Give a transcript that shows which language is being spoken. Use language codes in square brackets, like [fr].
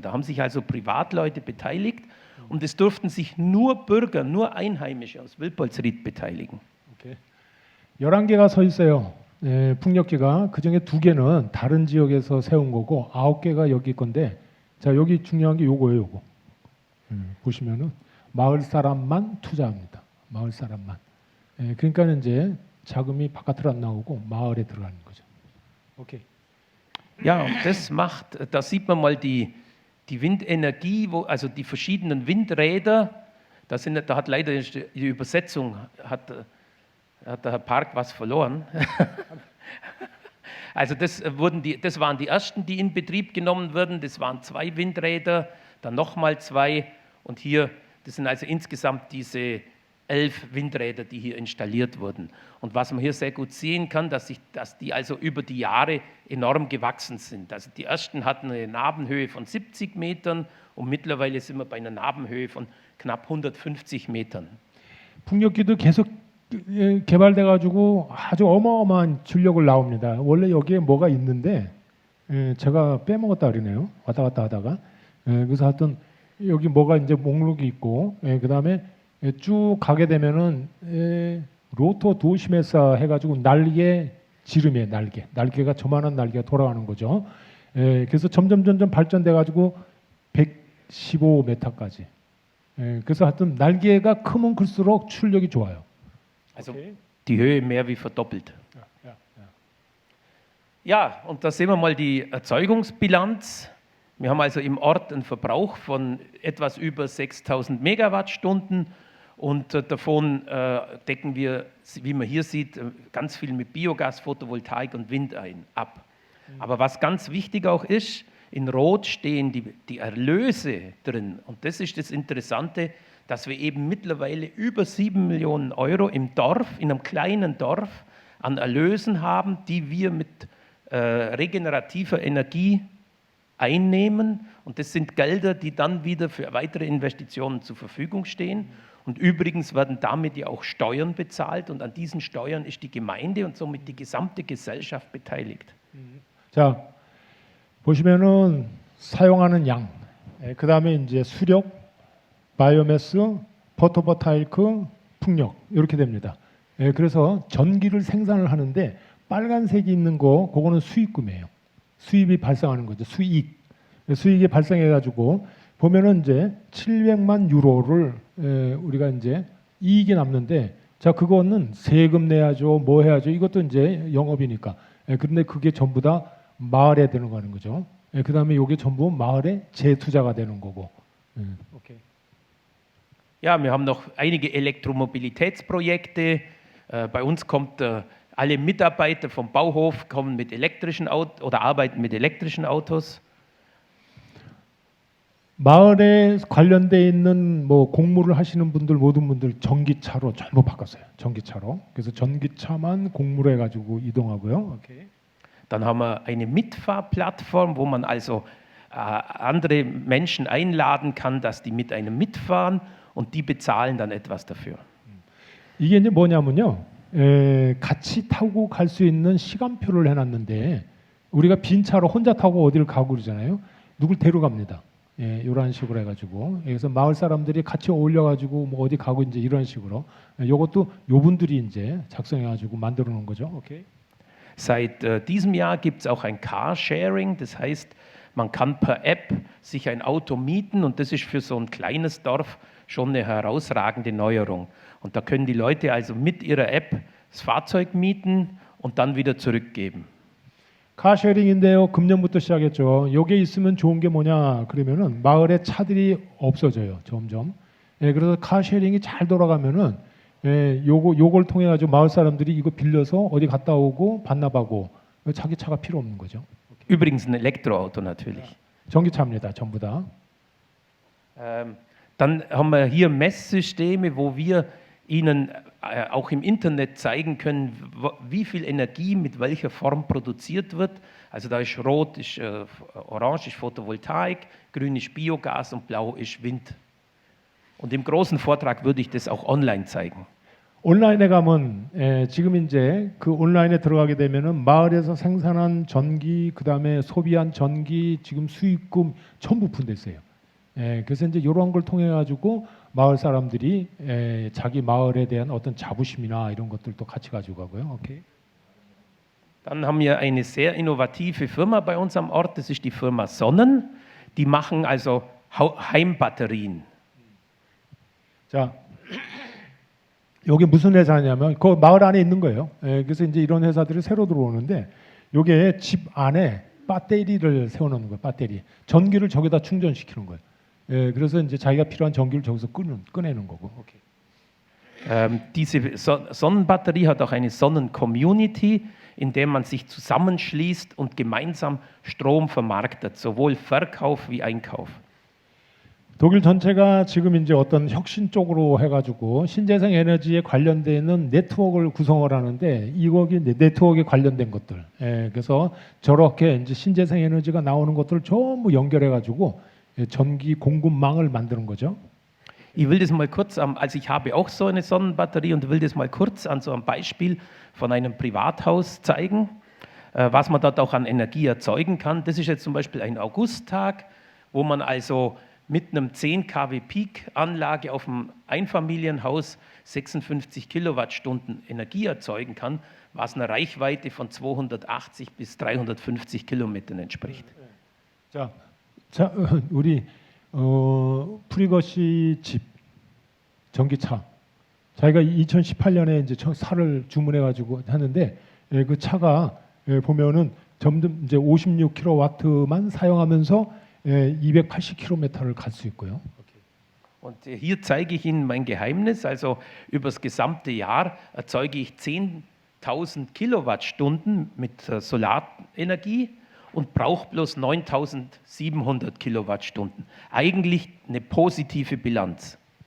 [de] Da haben sich also Privatleute beteiligt und es durften sich nur Bürger, nur Einheimische aus Wilpolsried beteiligen. [ko] 오케이. 11개가 서 있어요. 풍력기가. 그중에 2개는 다른 지역에서 세운 거고 9개가 여기 건데 자, 여기 중요한 게 요거예요, 요거. 보시면은 마을 사람만 투자합니다. 마을 사람만. 그러니까 이제 자금이 바깥으로 안 나오고 마을에 들어가는 거죠. 오케이. [de] Ja, und da sieht man mal die Windenergie, also die verschiedenen Windräder. Da hat leider die Übersetzung, hat der Herr Park was verloren. Also das waren die ersten, die in Betrieb genommen wurden. Das waren 2 Windräder, dann nochmal 2 und hier, das sind also insgesamt diese 11 Windräder, die hier installiert wurden. Und was man hier sehr gut sehen kann, dass die also über die Jahre enorm gewachsen sind. Also die ersten hatten eine Nabenhöhe von 70 Metern und mittlerweile sind wir bei einer Nabenhöhe von knapp 150 Metern. [ko] 풍력기도 계속 개발돼 가지고 아주 어마어마한 출력을 나옵니다. 원래 여기에 뭐가 있는데 제가 빼먹었다 그러네요. 왔다 갔다 하다가 그래서 하여튼 여기 뭐가 이제 목록이 있고 그다음에 쭉 가게 되면은 로토 도시메사 해가지고 날개 지름이에요. 날개가 저만한 날개가 돌아가는 거죠. 그래서 점점 발전돼 가지고 115m까지. 그래서 하여튼 날개가 크면 클수록 출력이 좋아요. [de] Also Okay. die Höhe mehr wie verdoppelt. Ja, und da sehen wir mal die Erzeugungsbilanz. Wir haben also im Ort einen Verbrauch von etwas über 6000 Megawattstunden und davon decken wir, wie man hier sieht, ganz viel mit Biogas, Photovoltaik und Wind ab. Aber was ganz wichtig auch ist, in Rot stehen die Erlöse drin und das ist das Interessante, dass wir eben mittlerweile über 7 Millionen Euro im Dorf, in einem kleinen Dorf, an Erlösen haben, die wir mit regenerativer Energie einnehmen und das sind Gelder, die dann wieder für weitere Investitionen zur Verfügung stehen. Und übrigens werden damit ja auch Steuern bezahlt und an diesen Steuern ist die Gemeinde und somit die gesamte Gesellschaft beteiligt. [ko] 자, 보시면은 사용하는 양, 그 다음에 이제 수력, 바이오매스, 포토vol타이크, 풍력 이렇게 됩니다. 그래서 전기를 생산을 하는데 빨간색이 있는 거, 그거는 수익금이에요. 수입이 발생하는 거죠. 수익이 발생해가지고 보면은 이제 700만 유로를 우리가 이제 이익이 남는데, 자 그거는 세금 내야죠, 뭐 해야죠. 이것도 이제 영업이니까. 그런데 그게 전부 다 마을에 들어가는 거죠. 그 다음에 이게 전부 마을에 재투자가 되는 거고. 오케이. [de] Ja, wir haben noch einige Elektromobilitätsprojekte. Bei uns kommt alle Mitarbeiter vom Bauhof kommen mit elektrischen Autos oder arbeiten mit elektrischen Autos. [ko] 마을에 관련돼 있는 뭐 공무를 하시는 분들 모든 분들 전기차로 전부 바꿨어요. 전기차로. 그래서 전기차만 공무로 해가지고 이동하고요. 오케이. [de] Dann haben wir eine Mitfahrplattform, wo man also andere Menschen einladen kann, dass die mit einem mitfahren und die bezahlen dann etwas dafür. [ko] 이게 이제 뭐냐면요. 같이 타고 갈 수 있는 시간표를 해놨는데 우리가 빈 차로 혼자 타고 어디를 가고 그러잖아요. 누굴 데려갑니다. 이런 식으로 해가지고 그래서 마을 사람들이 같이 어울려가지고 뭐 어디 가고 이제 이런 식으로 이것도 요분들이 이제 작성해가지고 만들어 놓은 거죠. 오케이. [de] Seit diesem Jahr gibt es auch ein Carsharing, das heißt, man kann per App sich ein Auto mieten und das ist für so ein kleines Dorf schon eine herausragende Neuerung. Und da können die Leute also mit ihrer App das Fahrzeug mieten und dann wieder zurückgeben. [ko] 카쉐링인데요. 금년부터 시작했죠. 요게 있으면 좋은 게 뭐냐 그러면은 마을에 차들이 없어져요. 점점. 그래서 카쉐링이 잘 돌아가면은 요걸 통해 가지고 마을 사람들이 이거 빌려서 어디 갔다 오고 반납하고 자기 차가 필요 없는 거죠. [de] Übrigens ein Elektroauto natürlich. [ko] 전기차입니다. 전부 다. [de] Dann haben wir hier Messsysteme, wo wir Ihnen auch im Internet zeigen können, wie viel Energie mit welcher Form produziert wird. Also da ist rot, ist orange ist Photovoltaik, grün ist Biogas und blau ist Wind. Und im großen Vortrag würde ich das auch online zeigen. [ko] 온라인에 가면 지금 이제 그 온라인에 들어가게 되면은 마을에서 생산한 전기, 그 다음에 소비한 전기, 지금 수익금 전부 분대 있어요. 그래서 이제 이런 걸 통해 가지고 마을 사람들이 자기 마을에 대한 어떤 자부심이나 이런 것들도 같이 가지고 가고요. 오케이. [de] Dann haben wir eine sehr innovative Firma bei uns am Ort, das ist die Firma Sonnen. Die machen also Heimbatterien. [ko] 자, 여기 무슨 회사냐면 그 마을 안에 있는 거예요. 그래서 이제 이런 회사들이 새로 들어오는데 요게 집 안에 배터리를 세워놓는 거예요. 배터리. 전기를 저기다 충전시키는 거예요. 그래서 이제 자기가 필요한 전기를 저기서 꺼내는 거고. 오케이. [de] Diese Sonnenbatterie hat auch eine Sonnencommunity, in der man sich zusammenschließt und gemeinsam Strom vermarktet, sowohl Verkauf wie Einkauf. [ko] 독일 전체가 지금 이제 어떤 혁신 쪽으로 해가지고 신재생 에너지에 관련되는 네트워크를 구성을 하는데 이거기 네트워크에 관련된 것들. 그래서 저렇게 이제 신재생 에너지가 나오는 것들을 전부 연결해가지고 전기 공급망을 만드는 거죠. [de] Ich will das mal kurz, also ich habe auch so eine Sonnenbatterie und will das mal kurz an so einem Beispiel von einem Privathaus zeigen, was man dort auch an Energie erzeugen kann. Das ist jetzt zum Beispiel ein Augusttag, wo man also mit einem 10 kW Peak-Anlage auf dem Einfamilienhaus 56 Kilowattstunden Energie erzeugen kann, was einer Reichweite von 280 bis 350 Kilometern entspricht. [ko] 자, 우리 프리거시 집 전기차 자기가 2018년에 이제 차를 주문해가지고 하는데 그 차가 보면은 점점 이제 56kW만 사용하면서 280km를 갈 수 있고요. [de] Und hier zeige ich Ihnen mein Geheimnis. Also über das gesamte Jahr erzeuge ich 10.000 Kilowattstunden mit Solarenergie und brauche bloß 9.700 Kilowattstunden. Eigentlich eine positive Bilanz.